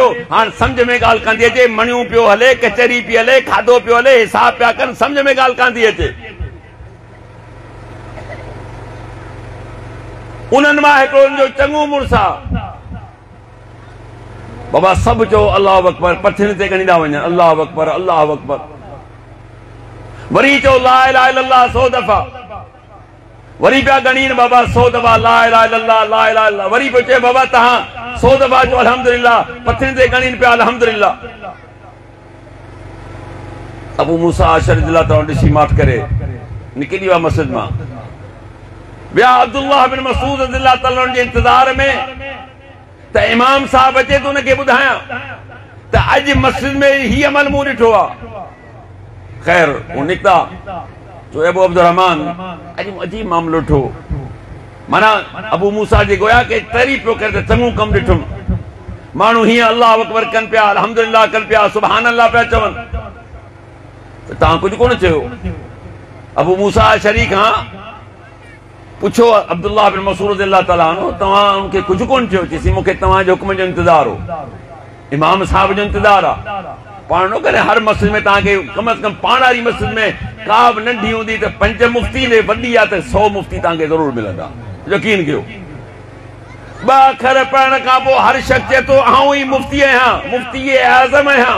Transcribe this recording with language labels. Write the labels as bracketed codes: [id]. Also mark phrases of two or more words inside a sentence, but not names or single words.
[sd] हाणे सम्झ में ॻाल्हि कान थी अचे, मणियूं पियो हले, कचहरी पई हले, खाधो पियो हले, हिसाब पिया कनि, सम्झ में ॻाल्हि कान थी अचे। उन्हनि मां हिकिड़ो जो चङो मुड़ुसु आहे, बाबा सभु चओ [ar] الله أكبر, [sd] पथियुनि ते ॻणींदा वञनि, [ar] الله أكبر, الله أكبر. [sd] वरी चओ [ar] لا إله إلا الله [sd] 100 दफ़ा, वरी पिया ॻणीनि बाबा 100 दफ़ा [ar] لا إله إلا الله, لا إله إلا الله. [sd] वरी पियो चए बाबा तव्हां 100 दफ़ा चओ अल्हम्दुलिल्लाह, पथियुनि ते ॻणीनि पिया अल्हम्दुलिल्लाह। अबू मूसा अशरी [ar] رضي الله عنه [sd] ॾिसी माठ करे निकिरी विया मस्जिद मां। ॿिया अब्दुल्लाह बिन मसूद [ar] رضي الله عنه [sd] जे इंतज़ार में त इमाम साहब अचे तो उनखे ॿुधायां त अॼु मस्जिद में ही अमल मूं ॾिठो आहे। ख़ैर वो निकिता, चो अबू अब्दुर्रहमान अॼु अजीब मामलो ॾिठो। माना अबू मूसा जे गोया के तारीफ़ पियो करे त चङो कमु ॾिठुमि। माण्हू हीअं [ar] الله أكبر [sd] कनि पिया, अल्हम्दुलिल्लाह कनि पिया, [ar] سبحان الله [sd] पिया चवनि, त तव्हां कुझु कोन चयो। अबू मूसा अशरी खां पुछो अब्दुल्लाह बिन मसूद [ar] رضي الله تعالى عنه, [sd] तव्हां उनखे कुझु कोन चयो? चईं मूंखे तव्हांजे हुक्म जो इंतज़ार हो, इमाम साहब जो इंतज़ार आहे। पाण न करे हर मस्जिद में तव्हांखे [ur] کم سے کم [sd] पाण वारी मस्जिद में का बि नंढी हूंदी त 5 मुफ्ती ने वॾी आहे त 100 मुफ्ती तव्हांखे ज़रूरु मिलंदा, यकीन कयो। 2 अखर पढ़ण खां पोइ हर शख़्स चए थो आऊं ई मुफ्ती आहियां, मुफ्ती आज़म आहियां।